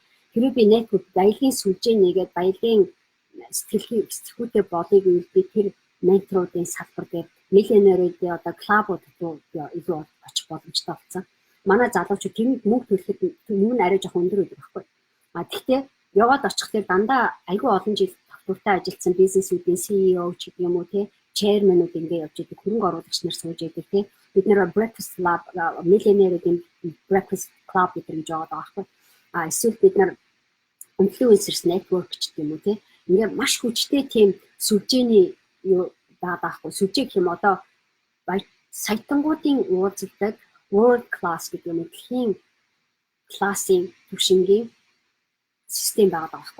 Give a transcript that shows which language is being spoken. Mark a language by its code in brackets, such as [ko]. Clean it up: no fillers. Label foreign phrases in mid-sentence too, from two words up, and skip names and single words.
[mn] Хэрвээ би network баялагын сүлжээ нэгээд баялагын сэтгэхүйтэй болыг би тэр менторуудын салбар дээр миллионеруудын одоо клубууд илүү очих боломжтой болсон. Манай залуучууд тэнд мөнгө төлөхөд мөнгө нь арай жоохон өндөр байдаг байхгүй. Гэхдээ яваад очихлээр дандаа айгүй олон жил тогтвортой ажилласан бизнесүүдийн CEO ч гэдэг юм уу те chairman-ууд ингээ явж идэг, хөрөнгө оруулагч нар сууж идэг те. Бид нэр [en] breakfast club, [mn] millionaire-ийн [en] breakfast club [mn] гэдэг юм жоод байгаа байхгүй. Эсвэл бид нар [en] influencers network [mn] ч гэдэг юм уу те. Ингээ маш хүчтэй тийм сүлжээний юу даахгүй. Сүлжээ гэх юм одоо саятангуудын уулздаг [en] world class [mn] гэдэг юм, дэлхийн классын түвшингийн систем байгаа байхгүй.